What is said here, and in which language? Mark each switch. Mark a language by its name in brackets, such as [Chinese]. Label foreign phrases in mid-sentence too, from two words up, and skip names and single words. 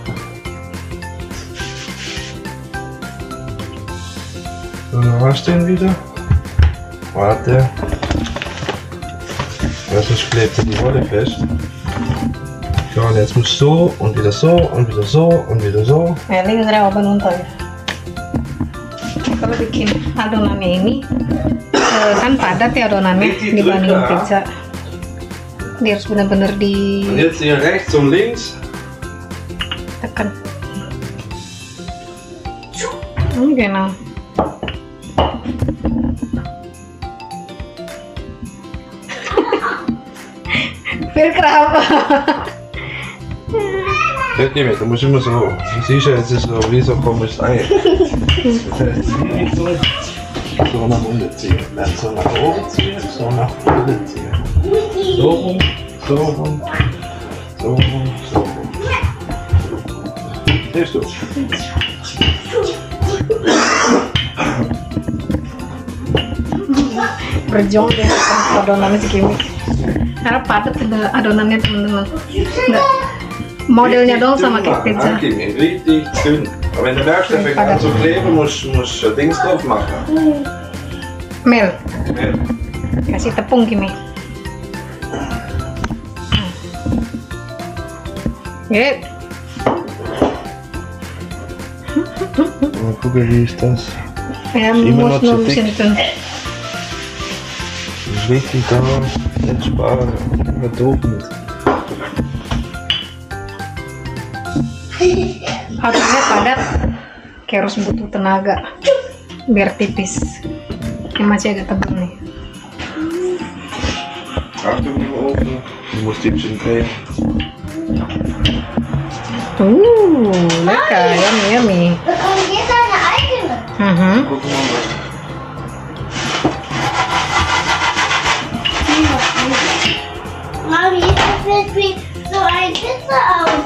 [German] So, dann hast du ihn wieder. Warte. Weil sonst klebt er die Rolle fest. So, und jetzt muss so und wieder so und wieder so und wieder so. [Indonesian] Ya, ini ngerawaban unta ya. Kalau bikin adonannya ini kan padat ya adonannya dibanding pizza. Dia harus benar-benar di [German] Und jetzt hier rechts und links. [Indonesian] tekan. Genau. [German] Viel Kraft. Nicht, du musst immer so. Du siehst ja, jetzt ist so wie so komisches Ei. Das heißt, die Richtung so nach unten ziehen. Dann so nach oben ziehen, so nach unten ziehen. So rum, so rum, so rum, so rum. Siehst du? [Indonesian] Berjuang deh adonannya si Kimi. Karena padat adonannya teman-teman. Nggak, modelnya dong sama kayak pizza. [German] Ankimi, richtig dünn. Aber wenn du merkst, der fängt an zu kleben, musst du Dings drauf machen. Mel, Ja. [Indonesian] kasih tepung Kimi. Gut. [German] Mal gucken, wie ist das? Ja, immer muss noch nur ein zu bisschen tun. Das ist richtig da. Nicht sparen. Immer doof mit. [Indonesian] Harusnya padat, kayak harus butuh tenaga biar tipis. Ini masih agak tebal nih. [German] Achtung im Ofen. Du musst die bisschen drehen. Lecker, [English] yummy, yummy. [German] Bekommt jeder eine eigene. Gucken wir mal. Mami, das sieht wie so ein Pizza aus.